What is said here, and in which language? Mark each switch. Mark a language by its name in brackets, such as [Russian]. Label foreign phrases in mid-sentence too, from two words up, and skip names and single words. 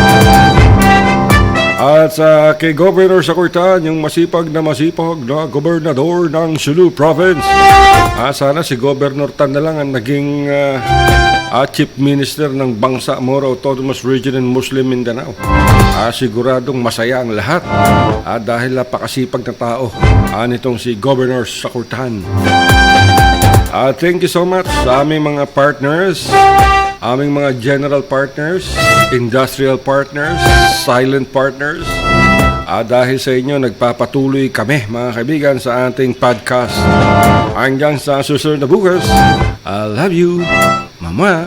[Filipino] At kay Governor Sakurtan, yung masipag na gobernador ng Sulu Province. Sana si Governor Tan na lang ang naging [English] Chief Minister [Filipino] ng Bangsa Moro Autonomous Region in Muslim Mindanao. Siguradong masaya ang lahat dahil napakasipag na tao nitong si Governor Sakurtan. [English] Thank you so much [Filipino] sa aming mga partners, aming mga [English] general partners, industrial partners, silent partners. [Filipino] Dahil sa inyo, nagpapatuloy kami mga kaibigan sa ating podcast. Hanggang sa susunod na bukas, [English] I love you, Mama.